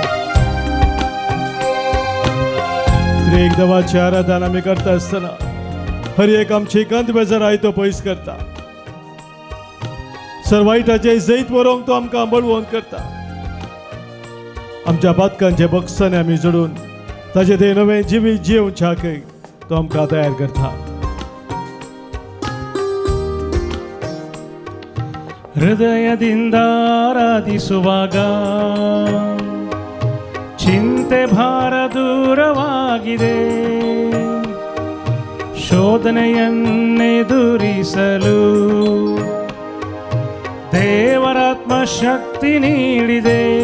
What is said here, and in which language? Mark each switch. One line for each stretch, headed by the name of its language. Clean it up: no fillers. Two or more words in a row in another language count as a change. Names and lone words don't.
Konkani: एक देवाची आराधना आम्ही करता असताना हर एक आमची कांत बेजार आय तो पयस करता. सर्वायटाचे जैत वरोंक तो आमकां बळवंत करता. आमच्या पातकांचे बक्षांनी आमी जोडून ताचे ते नवें जिवीत जिवच्याक तो आमकां तयार करता.
Kannada: ಹೃದಯದಿಂದ ಆರಾಧಿಸುವಾಗ ಚಿಂತೆ ಭಾರ ದೂರವಾಗಿದೆ. ಶೋಧನೆಯನ್ನೆದುರಿಸಲು ದೇವರಾತ್ಮ ಶಕ್ತಿ ನೀಡಿದೆ.